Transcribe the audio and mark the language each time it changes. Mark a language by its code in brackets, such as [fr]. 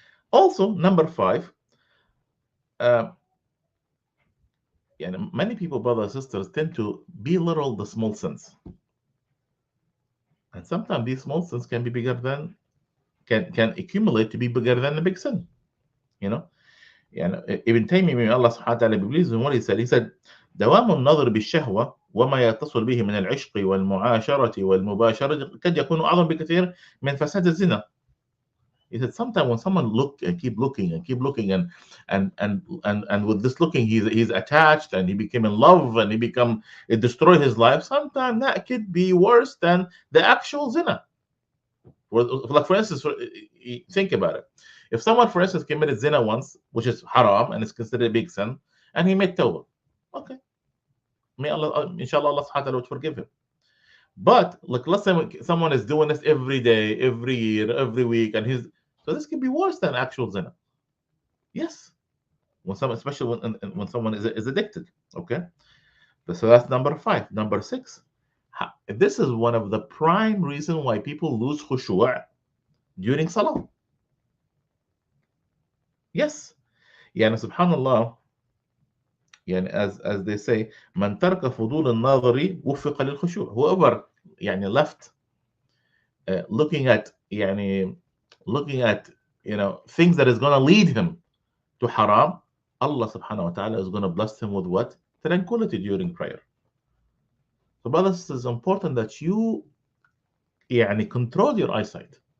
[en] Also, number 5, many people, brothers and sisters, tend to belittle the small sins. And sometimes these small sins can be bigger than, can accumulate to be bigger than the big sin. Ibn Taymiyyah, may Allah subhanahu wa ta'ala be pleased with what he said, [ar] دوام النظر بالشهوة وما يتصل به من العشق والمعاشرة والمباشرة قد يكون أعظم بكثير من فساد الزنا. [en] He said sometimes when someone look and keep looking and with this looking he's attached and he became in love and it destroyed his life. Sometimes that could be worse than the actual zina. Like for instance, think about it. If someone, for instance, committed zina once, which is haram and is considered a big sin, and he made tawbah, okay, may Allah, inshallah, Allah subhanahu wa ta'ala would forgive him. But like, let's say someone is doing this every day, every year, every week, and so this can be worse than actual zina. Yes, especially when someone is addicted. Okay, so that's number 5. Number 6, this is one of the prime reasons why people lose khushu' during salah. Yes, subhanallah. As they say, [ar] من ترك فضول النظر وفق للخشوع. [en] Whoever left looking at things that is going to lead him to haram, Allah subhanahu wa ta'ala is going to bless him with what? Tranquility during prayer. So brothers, it is important that you control your eyesight.